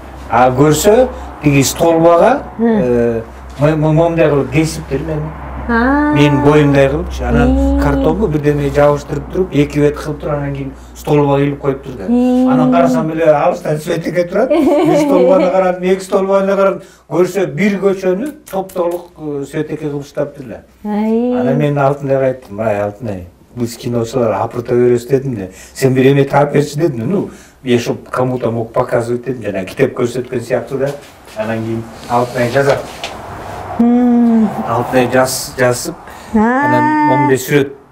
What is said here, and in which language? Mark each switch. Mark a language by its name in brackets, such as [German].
[Kyrgyz] А көрсө тиги столбага момундай кылып кесиптир менин боюмдай кылыпчы. Анан картонго бирдеме жабыштырып туруп, эки бет кылып туруп, анан кийин столбага илип коюптур да. Анан карасам эле алыстан светеке турат. Бир столбаны карадым, эки столбаны карадым. Көрсө бир көчөнү топ-толук светеке кылыштырыптыр да. Анан мен Алтынайга айттым, Алтынай, биз киночулар апырта беребиз дедим да. Сен бир эме таап берчи дедим. [Russian] Ну, я чтоб кому-то мог показывать [Kyrgyz] дедим, жана китеп көрсөткөн сыяктуу да. Анан кийин Алтынай жазат. Алтынай жазып, анан момундай сүрөт.